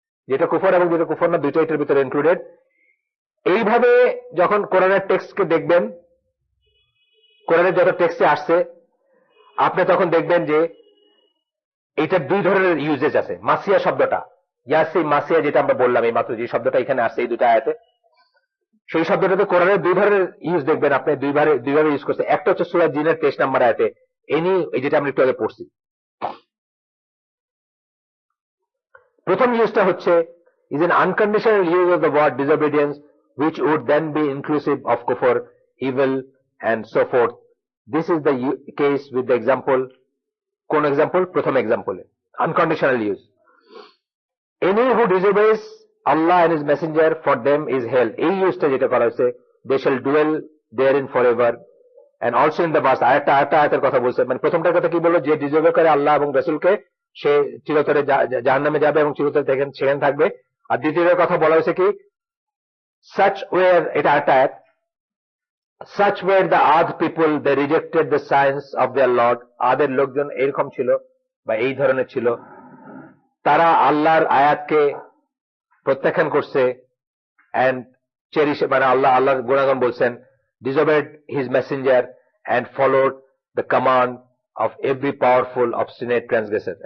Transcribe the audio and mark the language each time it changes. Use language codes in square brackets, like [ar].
[bn] যেটা কুফর এবং যেটা কুফর না, দুইটা এটার ভিতরে ইনক্লুডেড। এইভাবে যখন কোরআনের টেক্সটকে দেখবেন, কোরআনের যত টেক্সটে আসছে, আপনি তখন দেখবেন যে এইটার দুই ধরনের ইউজেজ আছে। মাসিয়া শব্দটা, ইয়াসি মাসিয়া যেটা আমরা বললাম এই মাত্র, যে শব্দটা এখানে আসছে এই দুটা আয়াতে, সেই শব্দটাতে কোরআনের দুই ধরনের ইউজ দেখবেন আপনি, দুইভাবে ইউজ করছে। একটা হচ্ছে সূরা জিনের 23 নম্বর আয়াতে, এনি, এই যেটা আমরা একটু আগে পড়ছি। প্রথম ইউজটা হচ্ছে [en] is an unconditional use of the word disobedience which would then be inclusive of kufr, evil and so forth. This is the case with the example, [bn] কোন [en] example? [bn] প্রথম [en] example, unconditional use. Any who disobeys Allah and his messenger, for them is hell. [bn] এই ইউজটা যেটা করা হয়েছে, [en] they shall dwell therein forever. And also in the verse, [bn] আরেকটা আয়াতের কথা বলছে, মানে প্রথমটার কথা কি বললো, যে ডিসোবে করে আল্লাহ এবং রাসূলকে সে চিরতরে জাহান্নামে যাবে এবং চিরতরে সেখানে থাকবে। আর দ্বিতীয় কথা বলা হয়েছে কি, [en] such were, [bn] এটা আরেকটা আয়াত, [en] such were the Ad people, they rejected the signs of their Lord. [bn] আদের লোকজন এরকম ছিল বা এই ধরনের ছিল, তারা আল্লাহর আয়াতকে প্রত্যাখ্যান করছে, [en] and cherish, [bn] মানে আল্লাহর গুণাগুণ বলছেন, [en] disobeyed his messenger and followed the command of every powerful obstinate transgressor.